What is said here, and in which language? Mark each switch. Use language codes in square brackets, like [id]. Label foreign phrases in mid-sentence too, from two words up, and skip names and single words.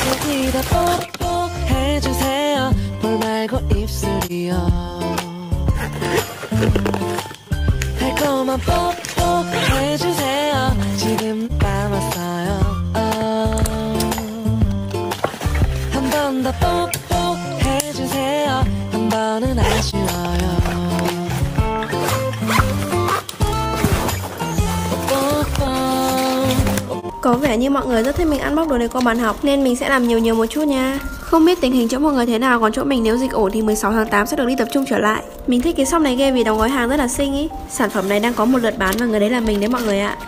[ko] 뽀뽀 해주세요 볼 말고 입술이요 번만 뽀뽀해주세요. 지금 남았어요. 한 번 더 뽀뽀해주세요. 한 번은 아쉬워요. [vi] Có vẻ như mọi người rất thích mình ăn bóc đồ này qua bàn học nên mình sẽ làm nhiều một chút nha. Không biết tình hình chỗ mọi người thế nào, còn chỗ mình nếu dịch ổn thì 16 tháng 8 sẽ được đi tập trung trở lại. Mình thích cái shop này ghê vì đóng gói hàng rất là xinh ý. Sản phẩm này đang có một lượt bán và người đấy là mình đấy mọi người ạ.